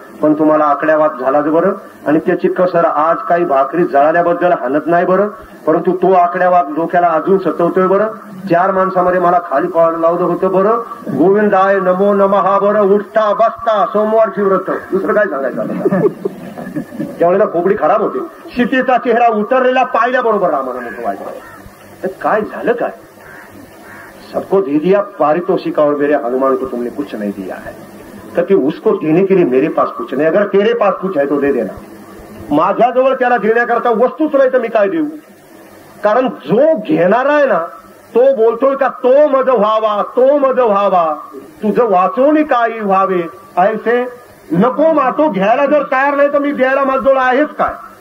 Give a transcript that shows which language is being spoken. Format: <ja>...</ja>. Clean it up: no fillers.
<mr>पण तुम्हाला आकड्यावाद झालाच बरं. आणि त्याची कसर आज काही भाकरी जळाल्याबद्दल हाणत नाही बरं, परंतु तो आकड्यावाद डोक्याला अजून सतवतोय बरं. 4 माणसामध्ये मला खाली पाहायला लावलं होतं बरं. गोविंदाय नमो नमः बरं. उठता बसता सोमवारची व्रत, दुसरं काय सांगायचं. त्यावेळेला खोबडी खराब होते. सीतेचा चेहरा उतरलेला पाहिल्याबरोबर रामानं मोठं वाईट. काय झालं काय?</mr> <hi>सबको दे दिया पारितोषिक और मेरे हनुमान को तुमने कुछ नहीं दिया है. कि उसको देने के लिए मेरे पास कुछ नहीं, अगर तेरे पास कुछ है तो दे देना.</hi> <mr>माझ्याजवळ त्याला देण्याकरता वस्तूच नाही तर मी काय देऊ? कारण जो घेणारा आहे ना तो बोलतोय का तो मज व्हावा, तो मज व्हावा, तुझं वाचवणी काही व्हावे. ऐसे नको मा. तो घ्यायला जर तयार नाही तर मी द्यायला माझ्याजवळ आहेच काय?</mr>